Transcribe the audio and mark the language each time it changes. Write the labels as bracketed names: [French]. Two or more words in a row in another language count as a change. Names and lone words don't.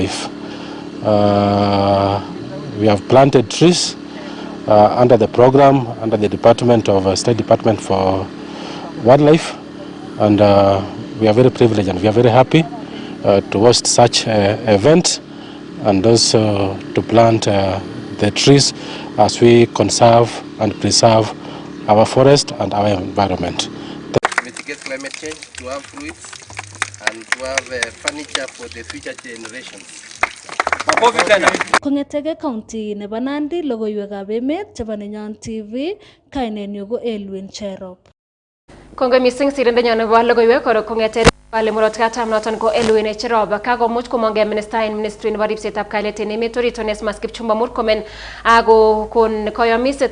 [English] We have planted trees under the program, under the Department of State Department for Wildlife, and we are very privileged and we are very happy to host such event, and also to plant the trees as we conserve and preserve our forest and our environment. Mitigate climate change, to have fruits, and to have furniture for the future generations. [Kalenjin] Kongetege county nebo Nandi, Logoiywekab Emet chebo Nenyon TV, kainenyu ko Elwin Cherop. Kongoi mising sirindenyo nebo logoiwek kongete Wale murot katam noton ko Elwin Cherop kakomuch komonge minister en ministry nebo ripsetab kalyet en emet orit Onesmus Kipchumba Murkomen ako kon koyomiset